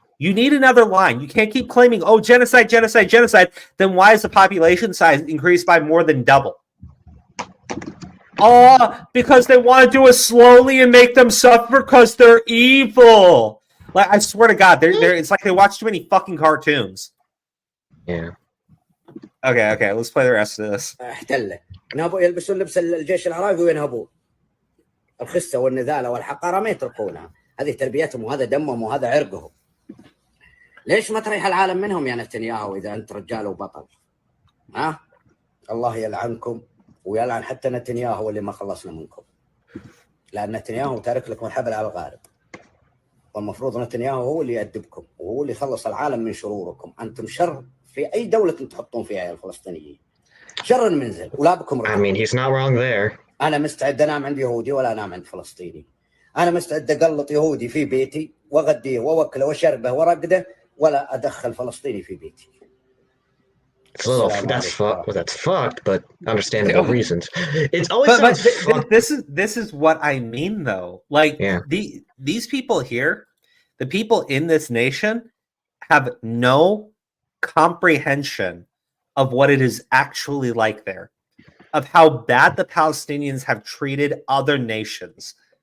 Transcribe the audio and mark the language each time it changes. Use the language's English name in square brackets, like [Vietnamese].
[English] You need another line. You can't keep claiming, oh, genocide. Then why is the population size increased by more than double? Because they want to do it slowly and make them suffer because they're evil. Like, I swear to God, it's like they watch too many fucking cartoons. Yeah. Okay, let's play the rest of this. [Arabic] نهبوا يلبسون لبس الجيش العراقي وينهبون الخسة والنذالة والحقارة ما يتركونها. هذه تربيتهم وهذا دمهم وهذا عرقهم. ليش ما تريح العالم منهم يا نتنياهو إذا أنت رجال وبطل؟ الله يلعنكم ويلعن حتى نتنياهو اللي ما خلصنا منكم. لأن نتنياهو تارك لكم الحبل على الغارب. والمفروض نتنياهو هو اللي يأدبكم وهو اللي يخلص العالم من شروركم. أنتم شر في أي دولة تحطون فيها يا الفلسطينيين. شر منزل ولا بكم ركب. [English] I mean, he's not wrong there. [Arabic] أنا مستعد أنام عند يهودي ولا أنام عند فلسطيني. أنا مستعد أقلط يهودي في بيتي وأغديه وأوكله وأشربه وأرقده ولا أدخل فلسطيني في بيتي. [English] It's a little that's fucked, but understandable reasons. It's always this is what I mean though. Like these people here, the people in this nation have no comprehension of what it is actually like there, of how bad the Palestinians have treated other nations.